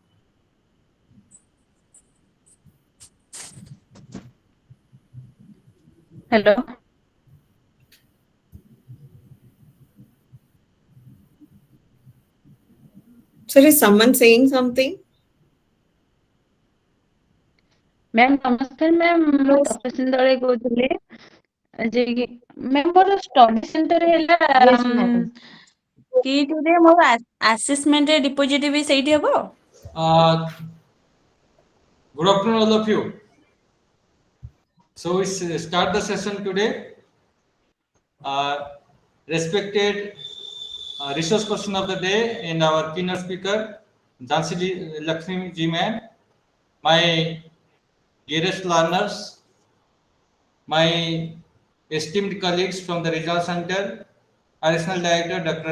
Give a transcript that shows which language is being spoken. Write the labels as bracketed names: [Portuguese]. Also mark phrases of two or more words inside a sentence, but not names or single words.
[English] Hello. Sir, is someone saying something? [Odia] मैम नमस्कार मैम ମୁଁ ତପସ୍ୱିନୀ ଦଳେ କହୁଥିଲି ଯେ କି ମ୍ୟାମ୍ ମୋର [English] study center [Odia] ହେଲା [English] Yes, ma'am. [Odia] କିଟରେ ମୋର [English] assessment deposit [Odia] ବି ସେଇଠି ହବ? [English] Good afternoon, all of you. So we start the session today. Respected resource person of the day and our keynote speaker, Jhansi Lakshmi Ji ma'am, my dearest learners, my esteemed colleagues from the Regional Center, Additional Director Dr.